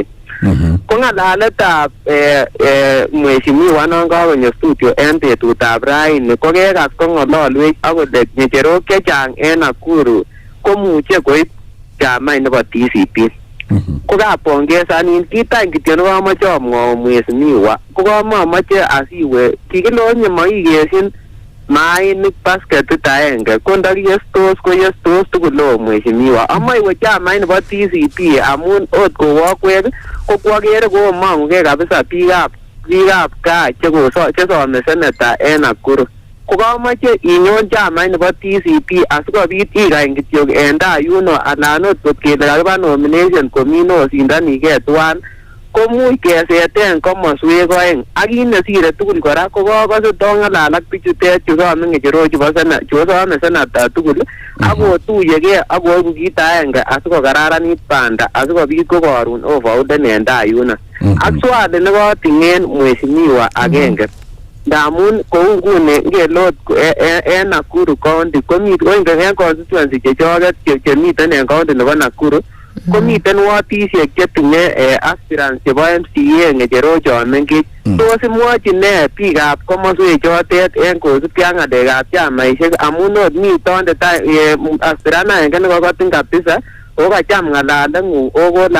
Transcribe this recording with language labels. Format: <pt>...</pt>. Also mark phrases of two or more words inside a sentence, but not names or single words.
<kln>Ko ng'alaletab mheshimiwa non kakonyo studio en betutap raini ko kekas ko ng'ololwech akole ng'echerok chechang en Nakuru komuche koib chamait nebo TCP. Ko kapongesanin kitany kityo nekomoche amwou mheshimiwa ko kamomoche asiwe kikilonye makikesin mainik basketit aenge ko ndakiyestos koyestos tugul o mheshimiwa amoe iwe chamait nebo TCP amun ot kowokwek ko kwakere komong'ugei kabisa biikab gaa chesome seneta en Nakuru ko kamoche inyon chamait nebo TCP asikobit ikany kityok en tai yuno anan ot kot kele kakiba nomination kominosindanigei tuwan komuch keseten komoswek oeng ak kit nesire tugul kora ko kakose tong'alal ak bichutet chusome ng'echerok chusome senata tugul akotuyegei akoibu kit aenge asikokararanit banda asikobit ko karon overouden en tai yuno ak swali nekoting'en mheshimiwa agenge ndamun kou nguni ngelot en Nakuru county komiten en constituency chechoket chemiten en county nebo Nakuru komiten wotisiek chetinye aspirants chebo MCA ng'echerok chon mengech. Tos imwochi ne biikab komoswek chotet en kosubkei ak ng'alekab chamaisiek amun ot mi tondet aspirant agenge nekokotin kabisa ako kacham ng'alaleng'ung okole</kln>